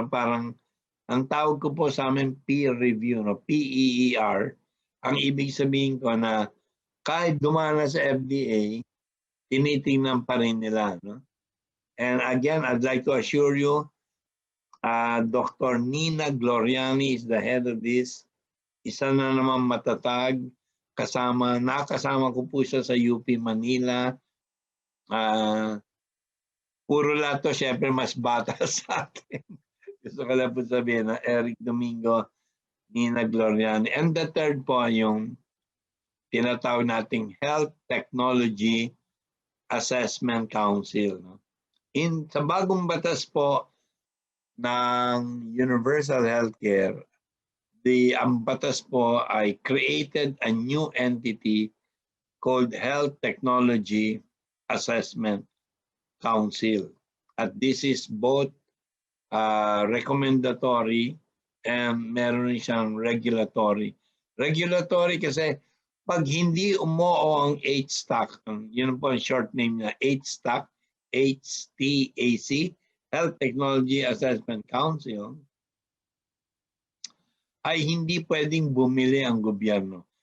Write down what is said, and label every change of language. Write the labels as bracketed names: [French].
[Filipino] Parang ang tawag ko po sa amin peer review, no? PEER. Ang ibig sabihin ko na kahit dumana sa FDA, tinitingnan pa rin nila. No? [English] And again, I'd like to assure you, Dr. Nina Gloriani is the head of this. [Filipino] Isa na naman matatag. Nakasama ko po siya sa UP Manila. Puro lahat to, syempre mas bata sa atin. Gusto ko lang po sabihin na Eric Domingo, Nina Gloriani. [English] And the third [Filipino] po yung tinatawag nating [English] Health Technology Assessment Council. [Filipino] No? Sa bagong batas po ng Universal Healthcare, ang batas po ay [English] created a new entity called [Filipino] Health Technology Assessment Council. [English] At this is both recommendatory and [Filipino] meron siyang [English] regulatory. [Filipino] Regulatory kasi pag hindi umuo ang HTAC, yun po ang short name niya, HTAC, HTAC, Health Technology Assessment Council, ay hindi pwedeng bumili ang gobyerno.